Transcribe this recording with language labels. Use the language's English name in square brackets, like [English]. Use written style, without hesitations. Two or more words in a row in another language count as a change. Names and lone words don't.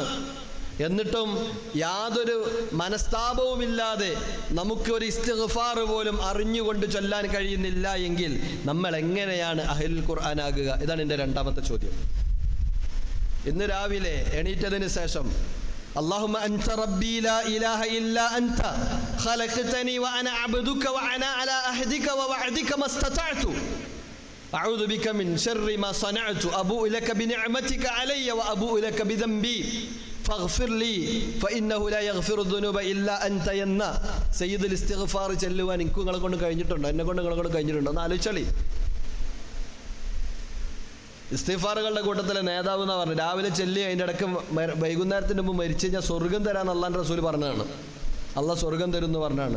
[Malayalam] എന്നിട്ടും യാതൊരു മനസ്താപവുമില്ലാതെ നമുക്ക് ഒരു ഇസ്തിഗ്ഫാർ പോലും അറിഞ്ഞുകൊണ്ട് ചൊല്ലാൻ കഴിയുന്നില്ല എങ്കിൽ നമ്മൾ എങ്ങനെയാണ് [Arabic] أهل القرآن [Malayalam] ആകുക? ഇതാണ് എൻ്റെ രണ്ടാമത്തെ ചോദ്യം. ഇന്ന് രാവിലെ എണീറ്റതിന് ശേഷം [Arabic] اللهم أنت ربي لا إله إلا أنت خلقتني وأنا عبدك وأنا على عهدك ووعدك ما استطعت أعوذ بك من شر ما صنعت أبوء لك بنعمتك علي وأبوء لك بذنبي فاغفر لي فإنه لا يغفر الذنوب إلا أنت [Malayalam] എന്ന സയ്യിദുൽ ഇസ്തിഗ്ഫാർ ചൊല്ലുവാൻ എനിക്ക് നിങ്ങളെ കൊണ്ട് കഴിഞ്ഞിട്ടുണ്ടോ? എന്നെ കൊണ്ട് നിങ്ങളെ കൊണ്ട് കഴിഞ്ഞിട്ടുണ്ടോ? ഒന്ന് ആലോചിച്ചോളി. ഇസ്തിഗ്ഫാറുകളുടെ കൂട്ടത്തിലെ നേതാവ് എന്നാ പറഞ്ഞു. രാവിലെ ചൊല്ലി അതിൻ്റെ ഇടയ്ക്ക് വൈകുന്നേരത്തിന് മുമ്പ് മരിച്ചു കഴിഞ്ഞാൽ സ്വർഗം തരാമെന്ന് അള്ളാൻ്റെ റസൂൽ പറഞ്ഞതാണ്. അള്ളാഹ് സ്വർഗം തരും എന്ന് പറഞ്ഞാണ്.